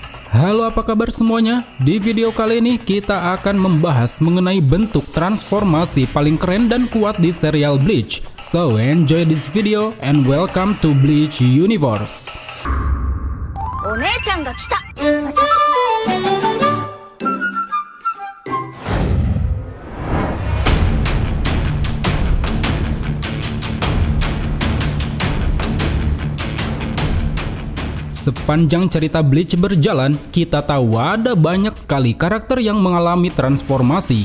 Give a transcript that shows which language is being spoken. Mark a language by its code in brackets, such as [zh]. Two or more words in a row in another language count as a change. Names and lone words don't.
[id] Halo, apa kabar semuanya? Di video kali ini kita akan membahas mengenai bentuk transformasi paling keren dan kuat di serial Bleach. [en] So enjoy this video and welcome to Bleach Universe. [ja] お姉ちゃんが来た。 [id] Sepanjang cerita Bleach berjalan, kita tahu ada banyak sekali karakter yang mengalami transformasi.